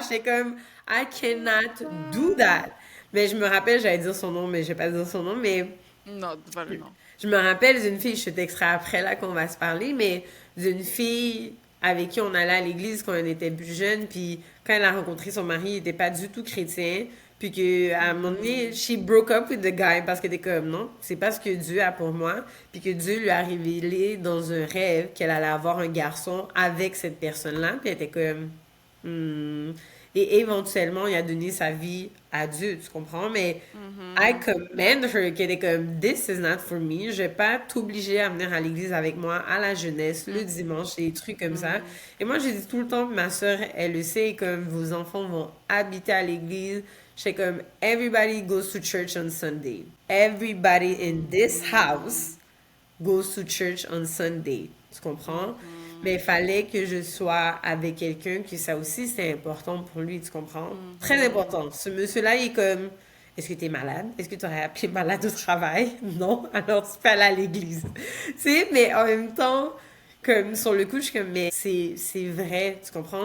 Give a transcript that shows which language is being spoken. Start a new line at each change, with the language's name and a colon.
French: J'étais comme,
English: I cannot do that.
French: Mais je me rappelle, j'allais dire son nom, mais je vais pas dire son nom, mais Non, dis pas le nom. je me rappelle d'une fille, je te texterai après là qu'on va se parler, mais d'une fille avec qui on allait à l'église quand on était plus jeune, puis quand elle a rencontré son mari, il était pas du tout chrétien, puis que à un moment donné, Mhm.
English: she broke up with the guy
French: parce qu'elle était comme non, c'est pas ce que Dieu a pour moi, puis que Dieu lui a révélé dans un rêve qu'elle allait avoir un garçon avec cette personne-là, puis elle était comme hmm. Et éventuellement, il a donné sa vie à Dieu, tu comprends? Mais I Mhm.
English: commend her,
French: qu'elle est comme,
English: this is not for me.
French: Je vais pas t'obliger à venir à l'église avec moi à la jeunesse, le dimanche, des trucs comme ça. Mhm. Et moi, j'ai dit tout le temps, ma soeur, elle le sait, comme vos enfants vont habiter à l'église. J'étais comme,
English: everybody goes to church on Sunday. Everybody in this Mhm. house goes to church on Sunday.
French: Tu comprends? Mais il Mhm. fallait que je sois avec quelqu'un que ça aussi c'est important pour lui, tu comprends? Très Mhm. important. Ce monsieur-là, il est comme, est-ce que tu es malade? Est-ce que tu aurais appelé malade au travail? Non, alors tu peux aller à l'église. Tu sais, mais en même temps, comme sur le coup, je suis comme, mais c'est vrai, tu comprends?